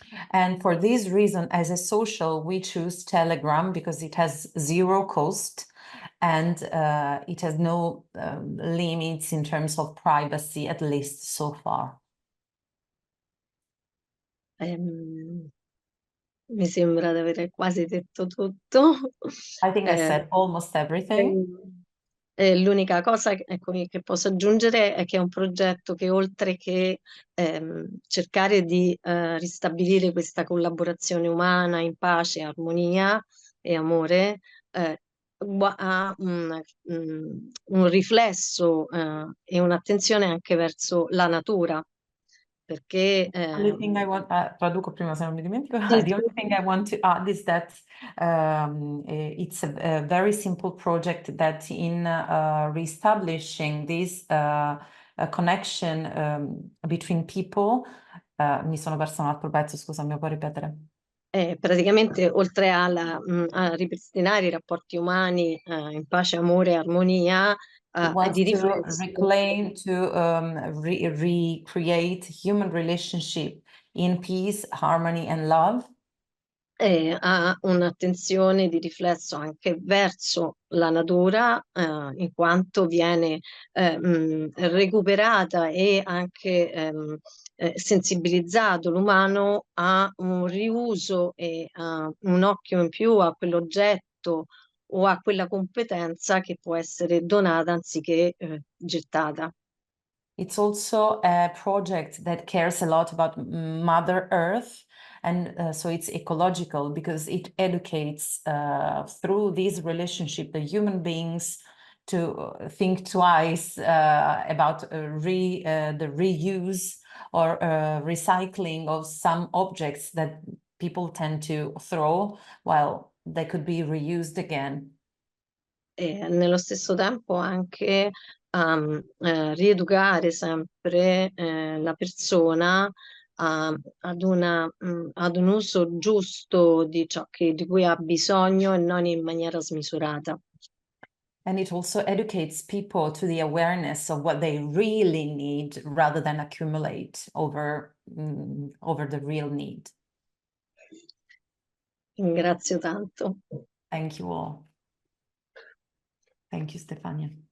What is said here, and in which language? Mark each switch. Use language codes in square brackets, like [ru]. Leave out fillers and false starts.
[en] And for this reason, as a social, we choose Telegram because it has zero cost and it has no limits in terms of privacy, at least so far. [it] Mi sembra di aver quasi detto tutto. [en] I think I said almost everything. [it] L'unica cosa che posso aggiungere è che è un progetto che oltre che cercare di ristabilire questa collaborazione umana in pace, armonia e amore, ha un riflesso e un'attenzione anche verso la natura, perché [en] Only thing I want, [it] traduco prima se non mi dimentico. sì, [en] The only thing I want to add is that it's a very simple project that in reestablishing this connection between people, [it] mi sono persa un altro pezzo, scusa, mi puoi ripetere? praticamente oltre a ripristinare i rapporti umani in pace, amore e armonia, [en] It wants [it] di [en] to [it] riflesso. [en] reclaim, to recreate human relationship in peace, harmony and love. [it] Ha un'attenzione di riflesso anche verso la natura, in quanto viene recuperata e anche sensibilizzato l'umano a un riuso e a un occhio in più a quell'oggetto o a quella competenza che può essere donata anziché gettata. [en] It's also a project that cares a lot about Mother Earth. And so it's ecological because it educates through this relationship the human beings to think twice about the reuse or recycling of some objects that people tend to throw while they could be reused again. [it] E nello stesso tempo anche rieducare sempre la persona ad un uso giusto di ciò di cui ha bisogno e non in maniera smisurata. [en] And it also educates people to the awareness of what they really need rather than accumulate over the real need. [it] Ringrazio tanto. [en] Thank you all. Thank you, Stefania.